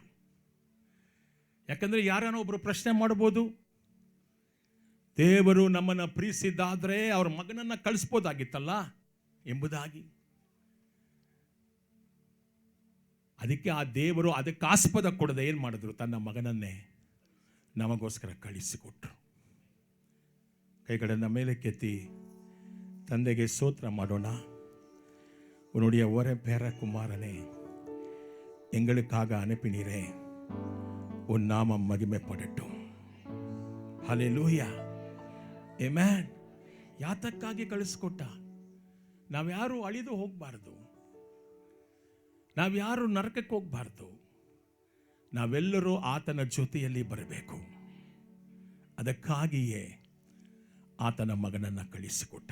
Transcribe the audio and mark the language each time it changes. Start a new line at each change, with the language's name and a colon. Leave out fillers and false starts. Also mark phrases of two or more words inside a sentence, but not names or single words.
Kannada: ಯಾಕಂದರೆ ಯಾರನ್ನೋ ಒಬ್ಬರು ಪ್ರಶ್ನೆ ಮಾಡ್ಬೋದು, ದೇವರು ನಮ್ಮನ್ನು ಪ್ರೀತಿಸಿದ್ದಾದರೆ ಅವ್ರ ಮಗನನ್ನು ಕಳಿಸ್ಬೋದಾಗಿತ್ತಲ್ಲ ಎಂಬುದಾಗಿ. ಅದಕ್ಕೆ ಆ ದೇವರು ಅದಕ್ಕೆ ಆಸ್ಪದ ಕೊಡದೆ ಏನು ಮಾಡಿದ್ರು? ತನ್ನ ಮಗನನ್ನೇ ನಮಗೋಸ್ಕರ ಕಳಿಸಿಕೊಟ್ರು. ಕೈಗಳನ್ನು ಮೇಲೆ ಕೆತ್ತಿ ತಂದೆಗೆ ಸ್ತೋತ್ರ ಮಾಡೋಣ.
Tamil: உன்னுடைய ஒரே பேர குமாரனே, எங்களுக்காக அனுப்பினீரே, உன் நாமம் மகிமைப்படட்டும்.
Kannada: ಹಲ್ಲೆಲೂಯಾ, ಆಮೆನ್. ಯಾತಕ್ಕಾಗಿ ಕಳಿಸ್ಕೊಟ್ಟ? ನಾವ್ಯಾರು ಅಳಿದು ಹೋಗಬಾರ್ದು, ನಾವ್ಯಾರು ನರಕಕ್ಕೆ ಹೋಗಬಾರ್ದು, ನಾವೆಲ್ಲರೂ ಆತನ ಜೊತೆಯಲ್ಲಿ ಬರಬೇಕು. ಅದಕ್ಕಾಗಿಯೇ ಆತನ ಮಗನನ್ನು ಕಳಿಸಿಕೊಟ್ಟ.